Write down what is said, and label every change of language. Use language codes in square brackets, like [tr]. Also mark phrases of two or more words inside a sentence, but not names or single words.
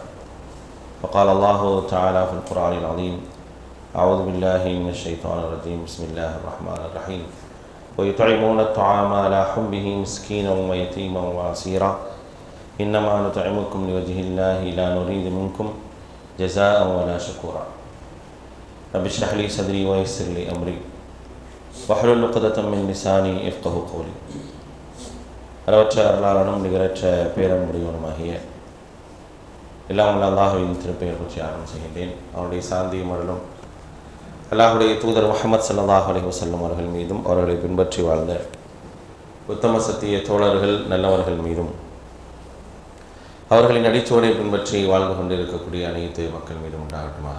[ar] فقال الله تعالى في القرآن العظيم: أعوذ بالله من الشيطان الرجيم بسم الله الرحمن الرحيم ويطعمون الطعام على حبه مسكينا ويتيما وأسيرا إنما نطعمكم لوجه الله لا نريد منكم جزاء ولا شكورا. رب اشرح لي صدري ويسر لي أمري واحلل عقدة من لساني يفقهوا قولي. [ta] அளவற்ற அருளாளனும் நிகரற்ற பேரன்புடையவனுமாகிய எல்லாம் உள்ள அல்லாஹ்வின் திருப்பெயர் பற்றி ஆரம்பம் செய்கின்றேன். அவருடைய சாந்தியும் அருளும் அல்லாஹுடைய தூதர் முஹம்மது [ar] صلى الله عليه وسلم [ta] அவர்கள் மீதும் அவர்களை பின்பற்றி வாழ்ந்த உத்தம சத்திய தோழர்கள் நல்லவர்கள் மீதும் அவர்களின் அடிச்சுவடை பின்பற்றி வாழ்ந்து கொண்டிருக்கக்கூடிய அனைத்து மக்கள் மீதும் உண்டாகட்டுமாக.